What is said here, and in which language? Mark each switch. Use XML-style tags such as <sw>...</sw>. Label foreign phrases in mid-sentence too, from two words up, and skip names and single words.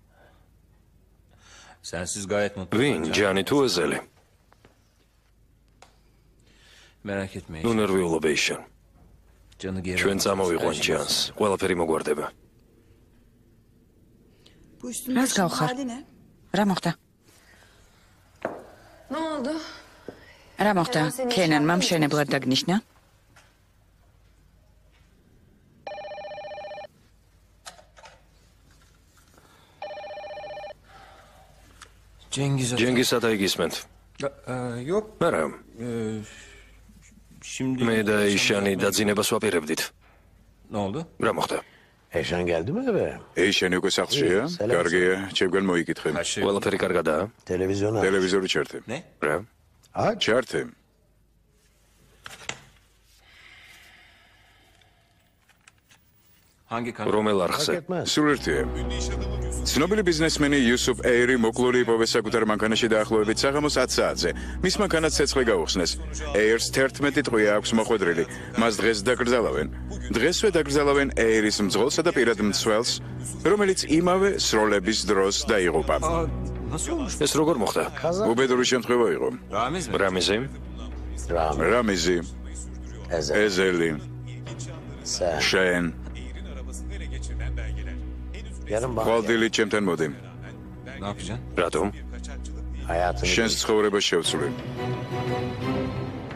<tr>Sensiz gayet mutlu.</tr> <ka>ვინ, ჯანი თუ ეზელი?</ka> <tr>Merak etmeyin.</tr> <ka>ნუ ნერვიულობ ეიშან.</ka> <tr>Canı geri.</tr> <ka>ჩვენ წამოვიყვან ჯანს. ყველაფერი მოგვარდება. რას გავხარ? რა მოხდა? რა მოხდა? კენანმა მშენებლად დაგნიშნა? ჯენგისა და იგისმენთ.</ka> <tr>Yok.</tr> <ka>არა,</ka> <tr>Şimdi</tr> <ka>მე და ეიშანი დაძინებას ვაპირებდით.</ka> <tr>ne oldu?</tr> <ka>რა მოხდა?</ka> <tr>Eşan geldi mi eve?</tr> <ka>ეიშანი უკვე სახლშია? კარგია, ჩემგან მოიკითხე. ყველაფერი კარგადაა?</ka> <tr>Televizyona.</tr> <ka>ტელევიზორი ჩართე.</ka> <tr>Ne?</tr> <ka>რა? ჩართე.</ka> <tr>Hangi kanal?</tr> <ka>რომელ არხზე? სულ ერთია. ცნობილი ბიზნესმენი იუსუფ ეირი მოკლული იპოვეს საკუთარ მანქანაში დაახლოებით საღამოს 10 საათზე. მის მანქანას ცეცხლი გაუხსნეს. ეირს 11 ტყვია აქვს მოხვედრილი. მას დღეს დაკრძალავენ. დღესვე დაკრძალავენ ეირის მძღოლსა და პირად მცველს, რომელიც იმავე სროლების დროს დაიღუპა. ეს როგორ მოხდა? უბედური შემთხვევა იყო. რამიზი? რამიზი. ეზელი. შენ. ხვალდილი ჩემთან მოდი.</ka> <tr>Ne yapacaksın?</tr> <ka>რატომ?</ka> <tr>Hayatını</tr> <ka>შენს ცხოვრებას შევცვლი.</ka>